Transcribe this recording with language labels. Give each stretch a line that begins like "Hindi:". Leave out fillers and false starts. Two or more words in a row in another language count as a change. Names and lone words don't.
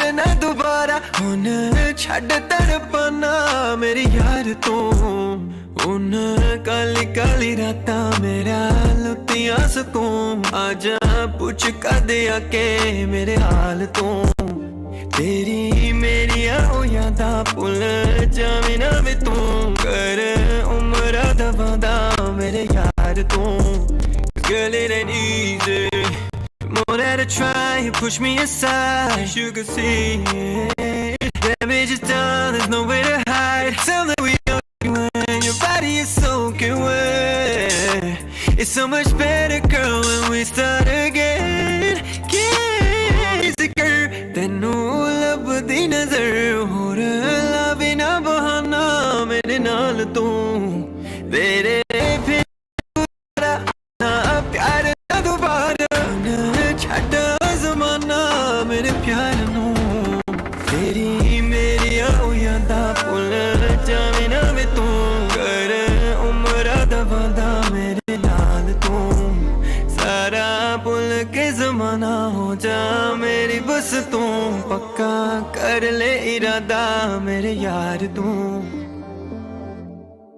Punjabi: ਨਾ ਦੋਬਾਰਾ ਹੁਣ ਛੱਡ ਤੜਪਣਾ ਮੇਰੀ ਯਾਰ ਤੂੰ ਹੁਣ ਕਾਲੀ ਕਾਲੀ ਰਾਤਾਂ ਮੇਰਾ ਲੁੱਟਿਆਂ ਸੁਕੂਨ ਆਜਾ ਪੁੱਛ ਕਦੇ ਆਕੇ ਮੇਰੇ ਹਾਲ ਤੂੰ ਤੇਰੀ ਮੇਰੀ ਓ ਯਾਦਾਂ ਭੁੱਲ ਜਾਵੇ ਨਾ ਵੇ ਤੂੰ ਕਰ ਉਮਰ ਦਾ ਵਾਅਦਾ ਮੇਰੇ ਯਾਰ ਤੂੰ
English: Girl, it ain't easy. More that I try, you push me aside. You can see it. Damage is done, there's nowhere to hide. Tell me we are when your body is soaking wet. It's so much better, girl, when we start again. Easy, girl.
Punjabi: ਤੈਨੂੰ ਲੱਭਦੀ ਨਜ਼ਰ ਹੋ love ਨਾ ਬਹਾਨਾ ਮੇਰੇ ਨਾਲ ਤੂੰ ਤੇਰੇ ਪਿਆਰ ਨਾ ਦੋਬਾਰਾ ਛੱਡ ਜ਼ਮਾਨਾ ਮੇਰੇ ਪਿਆਰ ਨੂੰ ਤੇਰੀ ਮੇਰੀ ਓ ਯਾਦਾਂ ਭੁੱਲ ਜਾਵੇ ਨਾ ਵੇ ਤੂੰ ਕਰ ਉਮਰ ਦਾ ਵਾਅਦਾ ਮੇਰੇ ਨਾਲ ਤੂੰ ਸਾਰਾ ਭੁੱਲ ਕੇ ਜ਼ਮਾਨਾ ਹੋ ਜਾ ਮੇਰੀ ਬਸ ਤੂੰ ਪੱਕਾ ਕਰ ਲੈ ਇਰਾਦਾ ਮੇਰੇ ਯਾਰ ਤੂੰ